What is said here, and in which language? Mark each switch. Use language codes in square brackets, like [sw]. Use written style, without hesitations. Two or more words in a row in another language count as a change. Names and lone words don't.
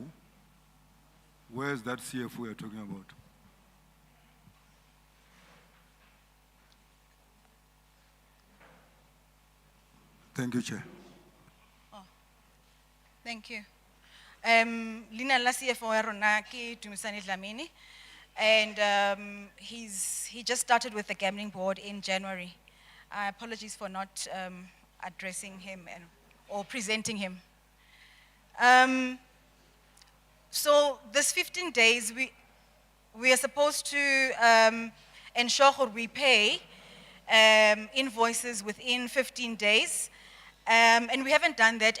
[en] Where is that CFO you're talking about? Thank you, Chair. Oh, thank you. [tn] Lina la CFO ya rona ke Dumisani Dlamini, [en] and he just started with the Gambling Board in January. Apologies for not addressing him or presenting him. So this 15 days, we are supposed to ensure that we pay invoices within 15 days, and we haven't done that.